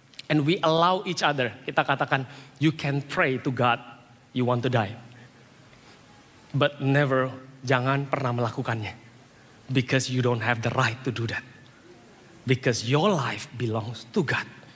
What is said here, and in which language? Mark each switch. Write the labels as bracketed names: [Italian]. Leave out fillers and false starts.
[English] And we allow each other, [Indonesian] kita katakan, [English] you can pray to God, you want to die. But never, [Indonesian] jangan pernah melakukannya. [English] Because you don't have the right to do that. Because your life belongs to God.